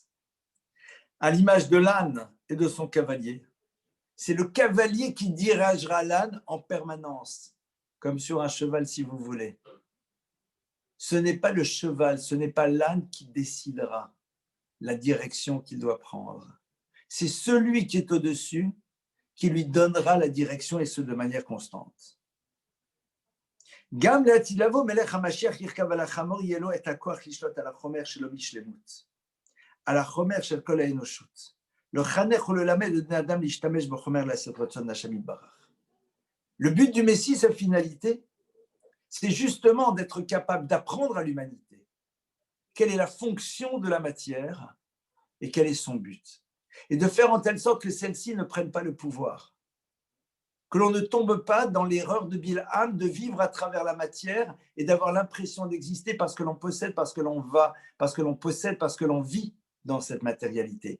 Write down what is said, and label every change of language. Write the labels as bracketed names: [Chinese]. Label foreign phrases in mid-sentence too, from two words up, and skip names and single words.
[French] À l'image de l'âne et de son cavalier, c'est le cavalier qui dirigera l'âne en permanence, comme sur un cheval si vous voulez. Ce n'est pas le cheval, ce n'est pas l'âne qui décidera la direction qu'il doit prendre. C'est celui qui est au-dessus qui lui donnera la direction et ce de manière constante. [Hebrew] גם לעתיד לבוא מלך המשיח ירכב על החמור, יהיה לו את הכוח לשלוט על החומר שלו בשלמות, על החומר של כל האנושות. לחנך וללמד את בני אדם להשתמש בחומר לעשות רצון השם יתברך. [French] Le but du Messie, sa finalité, c'est justement d'être capable d'apprendre à l'humanité quelle est la fonction de la matière et quel est son but. Et de faire en telle sorte que celle-ci ne prenne pas le pouvoir. Que l'on ne tombe pas dans l'erreur de Bilham de vivre à travers la matière et d'avoir l'impression d'exister parce que l'on possède, parce que l'on va, parce que l'on possède, parce que l'on vit dans cette matérialité.